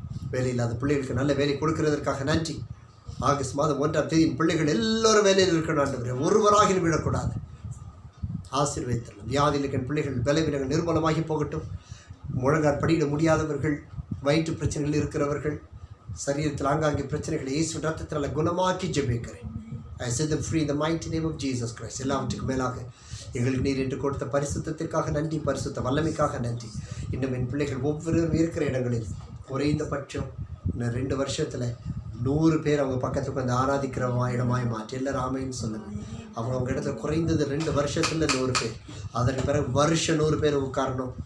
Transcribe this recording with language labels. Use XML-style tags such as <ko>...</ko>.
<ta>வேலை இல்லாத பிள்ளைகளுக்கு நல்ல வேலை கொடுக்கிறதற்காக நன்றி. ஆகஸ்ட் மாதம் 1ஆம் தேதி பிள்ளைகள் எல்லோரும் வேலையில் இருக்கணும் ஆண்டவரே. ஒருவராகிலும் விடக்கூடாது. ஆசீர்வதித்தரணும். வியாதியில் இருக்கிற பிள்ளைகள் பலவீனங்கள் நிர்மூலமாகி போகட்டும். முழங்கால் படியிட முடியாதவர்கள், வயிற்று பிரச்சனைகள் இருக்கிறவர்கள், சரீரத்தில் ஆங்காங்கே பிரச்சனைகளை இயேசு ரத்தத்தினால் குணமாக்கி ஜெபிக்கிறேன்.</ta> <en>I set them free in the mighty name of Jesus Christ.</en> <ta>எல்லாவற்றுக்கும் மேலாக எங்களுக்கு நீர் என்று கொடுத்த பரிசுத்தத்திற்காக நன்றி, பரிசுத்த வல்லமைக்காக நன்றி. இன்னும் என் பிள்ளைகள் ஒவ்வொருவரும் இருக்கிற இடங்களில் குறைந்தபட்சம் இன்னும் 2 வருஷத்தில் 100 பேர் அவங்க பக்கத்துக்கு வந்து ஆராதிக்கிற இடமாய் மாற்றி எல்லாரும் ஆமைன்னு சொல்லுங்கள். அவங்க இடத்துல குறைந்தது 2 வருஷத்தில் 100 பேர். அதற்கு பிறகு வருஷம் 100 பேர் உட்காரணும்.</ta>